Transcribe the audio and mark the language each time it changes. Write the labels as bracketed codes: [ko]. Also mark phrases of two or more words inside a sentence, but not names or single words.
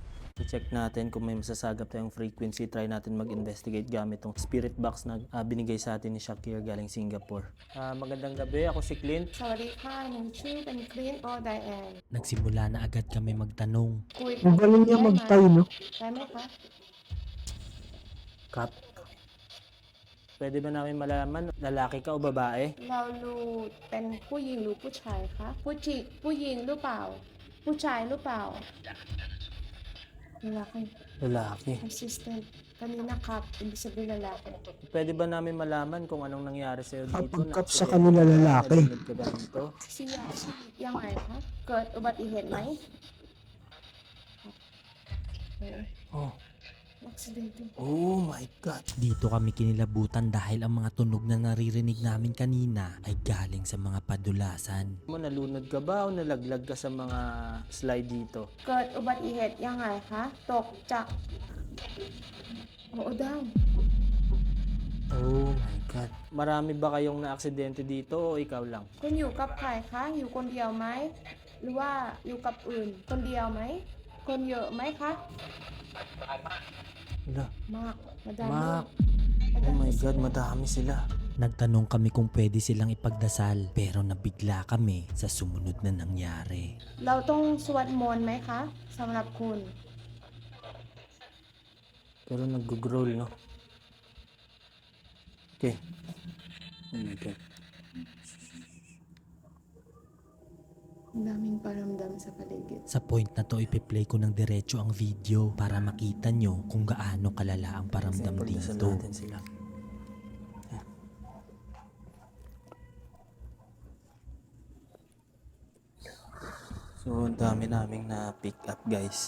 [tl] I-check natin kung may masasagap tayong frequency. Try natin mag-investigate gamit tong [en] spirit box [tl] na binigay sa atin ni Shakir galing Singapore. Magandang gabi, ako si Clint. [th] สวัสดีค่ะหนูชื่อเป็นคลินโอไดแอน [tl] Nagsimula na agad kami magtanong. [th] คุย [tl] Ang galing niya magtayo, no? [th] ได้ไหมคะ [tl] Kat, pwede ba namin malaman lalaki ka o babae? [th] เรารู้เป็นผู้หญิงหรือผู้ชายคะผู้หญิงหรือเปล่า ผู้ชายหรือเปล่า lalaki [tl] Lalaki. assistant kanina kap ibig sabihin lalaki Pwede ba namin malaman kung anong nangyari sa'yo dito? Kapag sa kanila lalaki. Nalunod ka ba dito? [th] ยังไงคะเกิดอุบัติเหตุไหม Oh. [tl] aksidente [en] Oh my God. [tl] Dito kami kinilabutan dahil ang mga tunog na naririnig namin kanina ay galing sa mga padulasan. Nalunod ka ba o nalaglag ka sa mga slide dito? [th] เกิดอุบัติเหตุยังไงคะตกจาก [tl] oo daw [en] Oh my God. [tl] Marami ba kayong na-aksidente dito o ikaw lang? [th] คุณอยู่กับใครคะอยู่คนเดียวไหมหรือว่าอยู่กับอื่นคนเดียวไหมคนเยอะไหมคะ [tl] Wala. [th] มาก madami [tl] Mak. [en] Oh my God, [tl] madami sila. Nagtanong kami kung pwede silang ipagdasal pero nabigla kami sa sumunod na nangyari. [th] เราต้องสวดมนต์ไหมคะสำหรับคุณ [tl] Pero nag-growl, no? [en] Okay. Oh my God. [tl] Ang daming paramdam sa paligid. Sa point na to ipi-play ko ng diretso ang video para makita nyo kung gaano kalala ang paramdam Pagdasal dito. natin sila. So, ang dami naming na-pick up, guys.